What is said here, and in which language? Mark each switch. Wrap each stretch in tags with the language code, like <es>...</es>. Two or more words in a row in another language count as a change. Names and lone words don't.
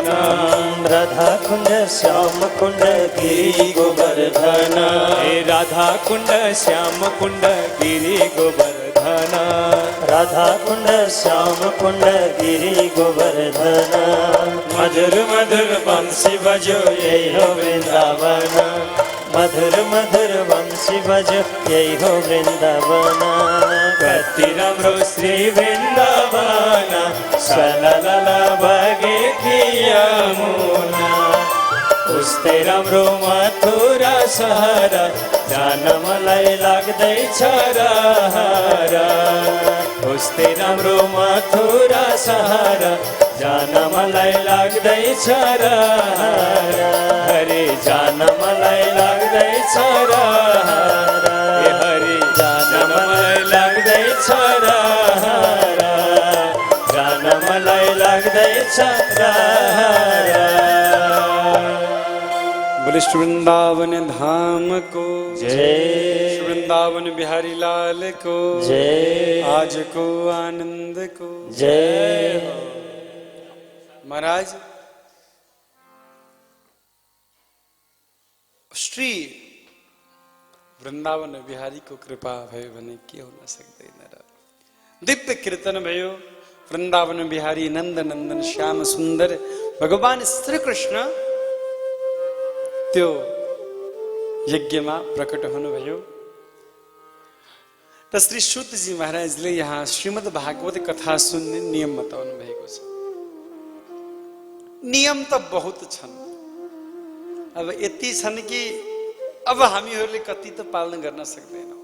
<hi>राधा कुण्ड श्याम कुण्ड गिरी गोवर्धन, हे राधा कुण्ड श्याम कुण्ड गिरी गोवर्धन, राधा कुण्ड श्याम कुण्ड गिरी गोवर्धन। मधुर मधुर बंसी बजो यही हो वृंदावन, मधुर मधुर बंसी बजो यही हो वृंदावन।</hi> <ne>कति राम्रो श्री वृन्दावन सललल बगेकी यमुना, उस्तै राम्रो मथुरा सहर, जान मलाई लाग्दैछ रहरा। उस्तै राम्रो मथुरा सहर, जान मलाई लाग्दैछ रहरा। हरे जान मलाई लाग्दैछ रहरा, हरे जान मलाई लाग्दैछ रहरा, जान मलाई लाग्दैछ रहरा। बोले श्री वृंदावन धाम को जय, श्री वृंदावन बिहारी लाल को जय, आज को आनंद को जय। महाराज श्री वृंदावन बिहारी को कृपा भयो भने के हुन सक्दैन र। दिव्य कीर्तन भयो वृंदावन बिहारी नंद नंदन श्याम सुंदर भगवान श्री कृष्ण त्यो यज्ञमा प्रकट हुनुभयो। त श्री सूतजी महाराजले यहाँ श्रीमद् भागवत कथा सुन्ने नियम बताउनु भएको छ। नियम त बहुत छन्, अब यति छन् कि अब हामीहरूले कति त पालन गर्न सक्दैनौँ।</ne>